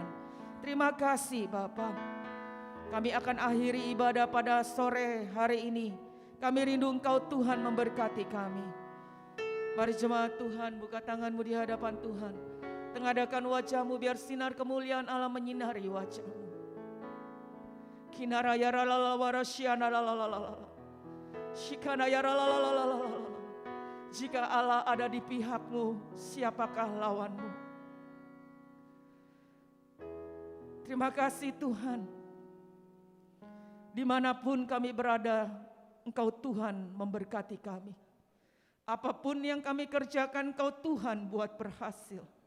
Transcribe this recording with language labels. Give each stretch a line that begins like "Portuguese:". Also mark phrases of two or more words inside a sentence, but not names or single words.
Indonesian: Terima kasih Bapa. Kami akan akhiri ibadah pada sore hari ini. Kami rindu Engkau Tuhan memberkati kami. Mari jemaat Tuhan, buka tangan-Mu di hadapan Tuhan. Tengadahkan wajah-Mu biar sinar kemuliaan Allah menyinari wajah-Mu. Kinaraya ralalawara syiana lalalala. Shikanaya ralalala. Jika Allah ada di pihak-Mu, siapakah lawan-Mu? Terima kasih Tuhan. Dimanapun kami berada, Engkau Tuhan memberkati kami. Apapun yang kami kerjakan, Engkau Tuhan buat berhasil.